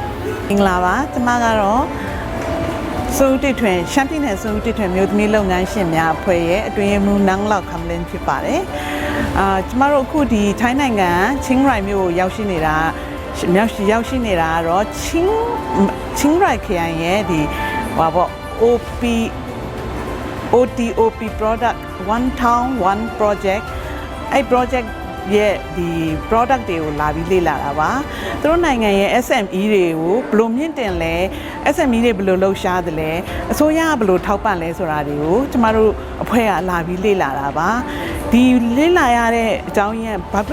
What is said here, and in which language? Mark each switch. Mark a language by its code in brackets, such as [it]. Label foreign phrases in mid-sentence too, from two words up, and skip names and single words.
[my] မင်္ဂလာပါကျွန်မကတော့စိုးတိထွင်ရှမ်းပြည်နယ်စိုးတိထွင်မြို့သမီးလုပ်ငန်းရှင်များအဖွဲ့ရဲ့အတွင်းမှူးနန်းလောက်ခမ်လင်းဖြစ်ပါတယ်ကျွန်မတို့အခုဒီထိုင်းနိုင်ငံချင်းရိုင်မြို့ကိုရောက်ရှိနေတာကတော့ချင်းရိုင်ခရိုင်ရဲ့ဒီဟောပေါ့ [en] OTOP product one town one project [my] အဲ့ project ရဲ့ဒီ product တွေကိုလာပြီးလေ့လာတာပါသူတို့နိုင်ငံရဲ့ SME တွေကိုဘယ်လိုမြင့်တင်လဲ SME တွေဘယ်လိုလှုပ်ရှားသလဲအ စိုးရကဘယ်လိုထောက်ပံ့လဲဆိုတာတွေကိုကျမတို့အဖွဲ့ကလာပြီးလေ့လာတာပါဒီလေ့လာရတဲ့အကြောင်းရင်းဘာ